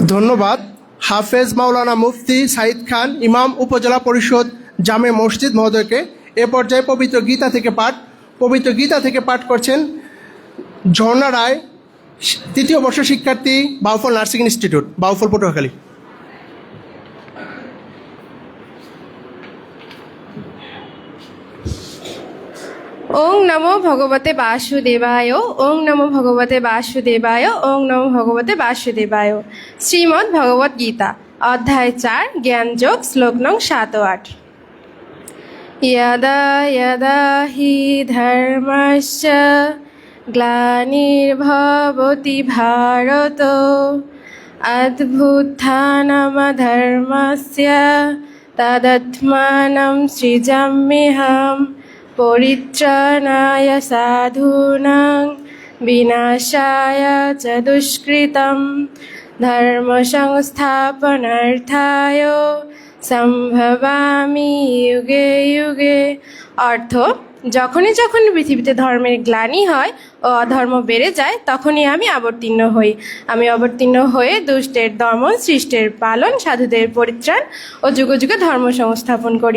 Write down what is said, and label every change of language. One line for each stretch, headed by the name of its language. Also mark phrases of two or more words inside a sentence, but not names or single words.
Bangla: ধন্যবাদ হাফেজ মাওলানা মুফতি সাঈদ খান, ইমাম, উপজেলা পরিষদ, জামে মসজিদ মহোদয়কে। এ পর্যায়ে পবিত্র গীতা থেকে পাঠ করছেন ঝর্ণা রায়, তৃতীয় বর্ষ শিক্ষার্থী, বাউফল নার্সিং ইনস্টিটিউট, বাউফল, পটুয়াখালী।
Sanskrit: ओं नमो भगवते वासुदेवाय। ओं नमो भगवते वासुदेवाय। ओं नमो भगवते वासुदेवाय।
Bangla: শ্রীমদ্ ভগবদ গীতা, অধ্যায় 4, জ্ঞানযোগ, শ্লোক নং 7 ও 8।
Sanskrit: यदा यदा हि धर्मस्य ग्लानिर्भवति भारत अभ्युत्थानमधर्मस्य तदात्मानं सृजाम्यहम् परित्राणाय साधूनां विनाशाय च दुष्कृतं धर्मसंस्थापनार्थाय सम्भवामि युगे युगे।
Bangla: অর্থ, যখনই পৃথিবীতে ধর্মের গ্লানি হয় ও অধর্ম বেড়ে যায়, তখনই আমি অবতীর্ণ হই। আমি অবতীর্ণ হয়ে দুষ্টের দমন, সৃষ্টের পালন, সাধুদের পরিত্রাণ ও যুগে যুগে ধর্ম সংস্থাপন করি।